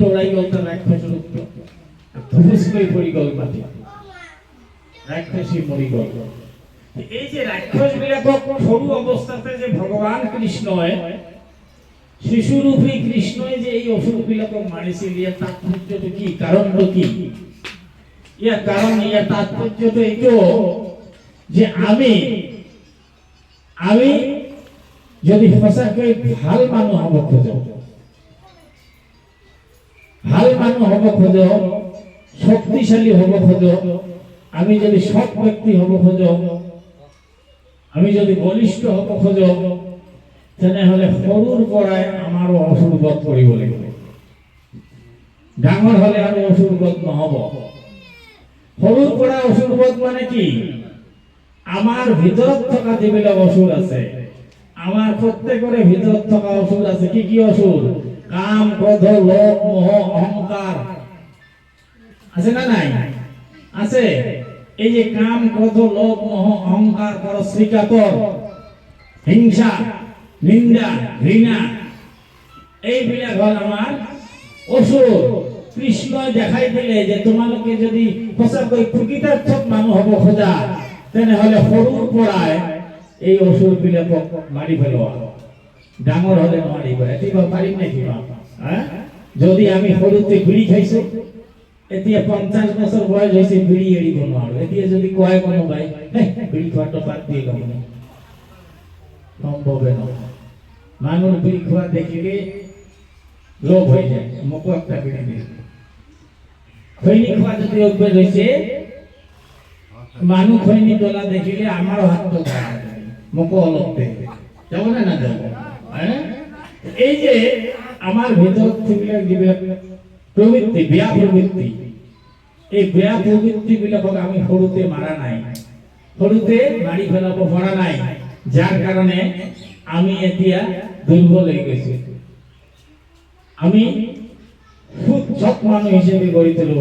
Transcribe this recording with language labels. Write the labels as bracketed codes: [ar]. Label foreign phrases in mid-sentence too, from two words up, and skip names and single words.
[as] উড়াই গল তার রাক্ষস টুকটো ধুস করে পড়ি গল মাটি রাক্ষসী মরি গল এই যে রাক্ষস বিলাকক সরু অবস্থাতে যে ভগবান কৃষ্ণ শিশুরূপী কৃষ্ণ যে এই অসুর বিলাকক মারিছিল ইয়ার তাৎপর্যটা কি কারণটা কি ইয়ার কারণ ইয়ার তাৎপর্যটা এইটো যে আমি যদি সঁচাকে ভাল মানুহ হব খোঁজো শক্তিশালী হব খোঁজো আমি যদি সৎ ব্যক্তি হব খোঁজো আমি যদি বলিষ্ঠ হব খোঁজো তেনেহলে সৰুৰ পৰাই আমাৰো অসুৰ বধ কৰিব লাগিব ডাঙৰ হলে আৰু অসুৰ বধ নহব সৰুৰ পৰা অসুৰ বধ মানে কি আমার ভিতৰত থকা যিবিলাক অসুৰ আছে আমার প্রত্যেকৰে ভিতৰত থকা অসুৰ আছে কি কি অসুৰ কাম ক্ৰোধ লোভ মোহ অহংকার আছে না নাই আছে এই যে কাম ক্রোধ লোভ মোহ অহংকার পরশ্রীকাতর হিংসা নিন্দা ঘৃণা এইবিলাক হল আমার অসুর কৃষ্ণ দেখাই দিলে যে তোমালোকে যদি সঁচাকৈ প্রকৃতাৰ্থত মানুহ হব খোজা তেনেহলে সৰুৰ পৰাই এই অসুৰ বিলাকক মাৰি পেলোৱা ডাঙৰ হলে নোৱাৰিব এতিয়া পাৰিম নেকি যদি আমি সৰুতে বিড়ি খাইছো এতিয়া 50 বছৰ বয়স হৈছে বিড়ি এৰিব নোৱাৰো এতিয়া যদি কয় কোনোবাই বিড়ি খোৱাটো বাদ দিয়ে লম সম্ভৱে নহয় মানুহ বিড়ি খোৱা দেখিলে লোভ হৈ যায় মোকো একটা বিড়ি দিয়ে খৈনি খোৱা যদি অভ্যাস হৈছে মানুহ খৈনি ডলা দেখিলে আমাৰো হাতটো খায় মোকো অলপ দে যাব না না যাব এই যে [bn] আমার ভিতর থেকে [as] যিবিলাক প্রবৃত্তি বিয়া প্রবৃত্তি এই বেয়া প্রবৃত্তিবিলাকক আমি সৰুতে মাৰা নাই, সৰুতে মাৰি পেলাব পৰা নাই, যাৰ কাৰণে আমি এতিয়া দুৰ্বল হৈ গৈছো। আমি সৎ মানুহ হিসেবে গঢ়ি তুলিব।